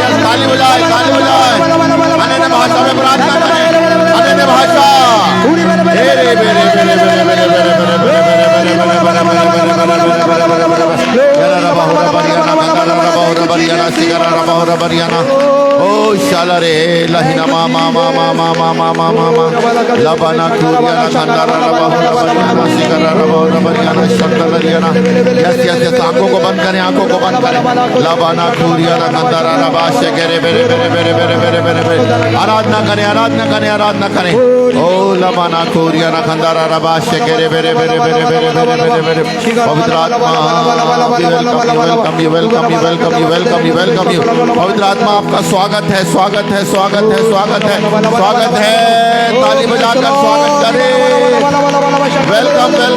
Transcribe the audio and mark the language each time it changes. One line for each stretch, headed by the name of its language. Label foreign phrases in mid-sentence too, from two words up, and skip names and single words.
Hindi: ताली बजाए अन्य भाषा में प्रार्थना करें अन्य भाषा ओ शाला रे लहिना मा मा मा मा मा मा मा मा मा मा लबाना कुरियाना खंडारा रबा बरियाना सिकरा रबा बरियाना शंकर लियाना
English: yes yes यस
Hindi: आंखों को बंद करें लबाना कुरियाना खंडारा रबा शेकरे बेरे बेरे बेरे बेरे बेरे बेरे बेरे आराधना करें ओ लबाना कुरियाना खंडारा रबा शेकरे बेरे बेरे बेरे बेरे बेरे बेरे बेरे पवित्र आत्मा
English: welcome you
Hindi: पवित्र आत्मा आपका स्वागत है ताली बजाकर स्वागत करें वेलकम